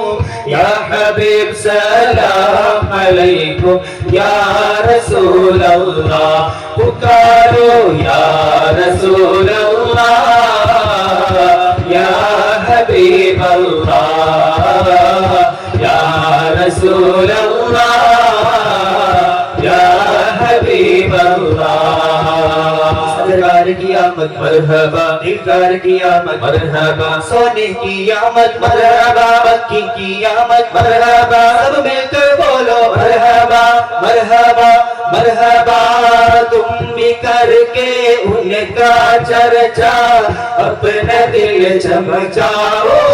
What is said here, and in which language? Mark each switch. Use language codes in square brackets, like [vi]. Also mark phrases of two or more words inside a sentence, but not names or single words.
[ar] يا حبيب سلام عليكم، يا رسول الله پکارو يا رسول الله، يا حبيب الله، يا رسول الله، يا حبيب الله. [ur] سرکار کی آمد مرحبا، دلدار کی آمد مرحبا، سونے کی آمد مرحبا، مکی کی آمد مرحبا، سب مل کر بولو مرحبا مرحبا مرحبا تم بھی کرکے ان کا چرچا اپنا دل چمچاؤ